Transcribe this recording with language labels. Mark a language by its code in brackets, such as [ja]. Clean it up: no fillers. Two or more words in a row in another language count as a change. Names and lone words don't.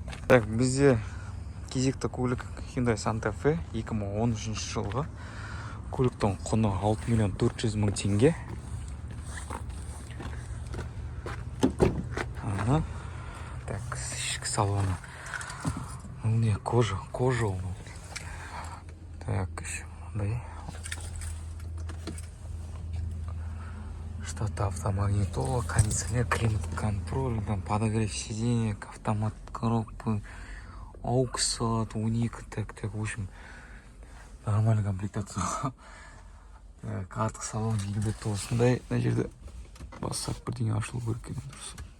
[kk] Так, бізде кезекті көлік Hyundai Santa Fe 2013 жылғы. Көліктің құны 6.400.000 теңге. Так, ішкі салоны. Не, кожа ол. Так, еще мындай. [ru] Что-то автомагнитола, кондиционер, климат-контроль, там подогрев сиденек, автомат коробки, AUX, 12, так, в общем, нормальная комплектация. [kk] Так, артқы салон елбетті осындай, мына жерде бассақ бірдеңе ашылу керек екен дұрыс.